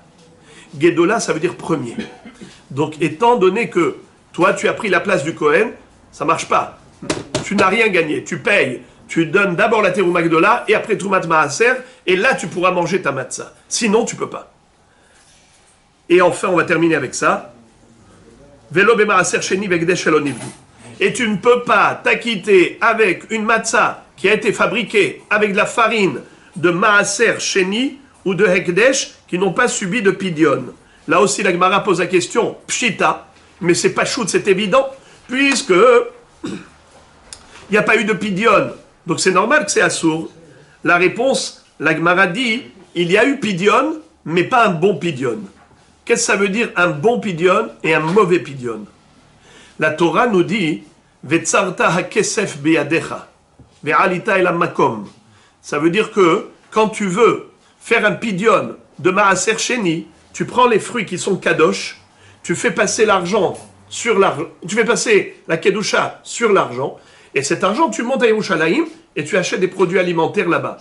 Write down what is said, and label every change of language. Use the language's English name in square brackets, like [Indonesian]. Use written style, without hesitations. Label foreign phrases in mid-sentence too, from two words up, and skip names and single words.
[French] Gedola, ça veut dire premier. Donc, étant donné que toi, tu as pris la place du Kohen, ça ne marche pas. Tu n'as rien gagné. Tu payes. Tu donnes d'abord la [Hebrew] תרומה גדולה [French] et après [Hebrew] תרומת מעשר, [French] et là, tu pourras manger ta matzah. Sinon, tu ne peux pas. Et enfin, on va terminer avec ça. [Hebrew] ולא במעשר שני והקדש שלא נפדו. [French] Et tu ne peux pas t'acquitter avec une matzah qui a été fabriquée avec de la farine de [Hebrew] מעשר שני [French] ou de hekdesh qui n'ont pas subi de pidion. Là aussi, la Gemara pose la question pshita, mais c'est pas chout, c'est évident, puisque il n'y a pas eu de pidion. Donc c'est normal que c'est assourd. La réponse, la Gemara dit, il y a eu pidion, mais pas un bon pidion. Qu'est-ce que ça veut dire un bon pidion et un mauvais pidion? La Torah nous dit [Hebrew] וצרת הכסף בידך ועלית אל מקום. [French] Ça veut dire que quand tu veux faire un pidion de [Hebrew] מעשר שני, [French] tu prends les fruits qui sont kadosh, tu fais passer l'argent sur l'argent, tu fais passer la kedusha sur l'argent, et cet argent tu montes à Yerushalayim et tu achètes des produits alimentaires là-bas.